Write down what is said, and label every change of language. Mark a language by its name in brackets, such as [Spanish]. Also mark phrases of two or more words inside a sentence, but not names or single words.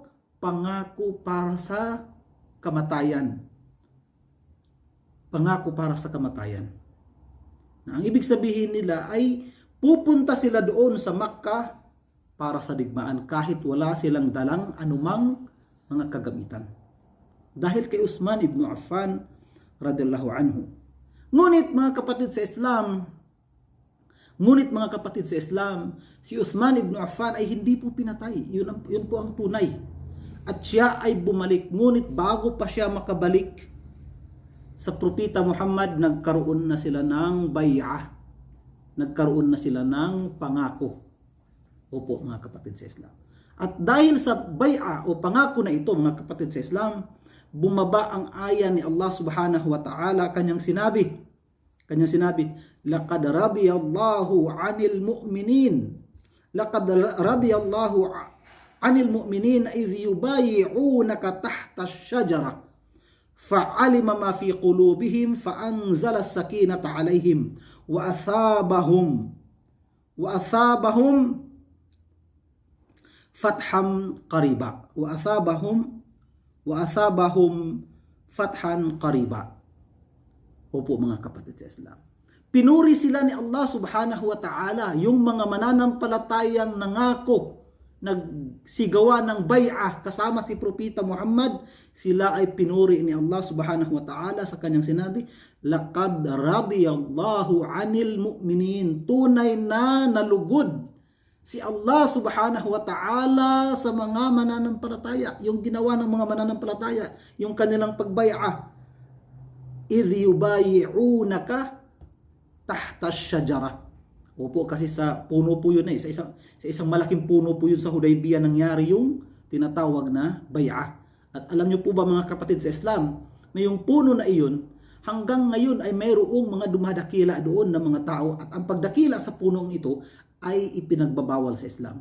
[Filipino] Pangako para sa kamatayan. Pangako para sa kamatayan. Ang ibig sabihin nila ay pupunta sila doon sa Makkah para sa digmaan kahit wala silang dalang anumang mga kagamitan. Dahil kay Uthman ibn Affan [Arabic] رضي الله عنه. [Filipino] Ngunit mga kapatid sa Islam, si Uthman ibn Affan ay hindi po pinatay. Yun po ang tunay. At siya ay bumalik. Ngunit bago pa siya makabalik sa Propeta Muhammad, nagkaroon na sila ng bay'ah. Nagkaroon na sila ng pangako. Opo mga kapatid sa Islam. At dahil sa bay'ah o pangako na ito mga kapatid sa Islam, bumaba ang aya ni Allah [Arabic] سبحانه وتعالى. [Filipino] Kanyang sinabi, [Arabic] لقد رضي الله عن المؤمنين. لقد رضي الله عن المؤمنين إذ يبايعونك تحت الشجرة. فعلم ما في قلوبهم فأنزل السكينة عليهم وأثابهم فتحا قريبا. وأثابهم فتحا قريبا. [Filipino] Opo mga kapatid sa Islam. Pinuri sila ni Allah [Arabic] سبحانه وتعالى, [Filipino] yung mga mananampalatayang nangako, nagsigawa ng bay'ah kasama si Propeta Muhammad, sila ay pinuri ni Allah [Arabic] سبحانه وتعالى [Filipino] sa kanyang sinabi, [Arabic] لقد رضي الله عن المؤمنين. [Filipino] Tunay na nalugod si Allah [Arabic] سبحانه وتعالى [Filipino] sa mga mananampalataya, yung ginawa ng mga mananampalataya, yung kanilang pagbay'ah. [Arabic] إذ يبايعونك تحت الشجرة. [Filipino] Opo, kasi sa puno po yun sa isang malaking puno po yun sa Hudaybiyah nangyari yung tinatawag na bay'ah. At alam niyo po ba mga kapatid sa Islam, na yung puno na iyon, hanggang ngayon ay mayroong mga dumadakila doon ng mga tao at ang pagdakila sa punong ito ay ipinagbabawal sa Islam.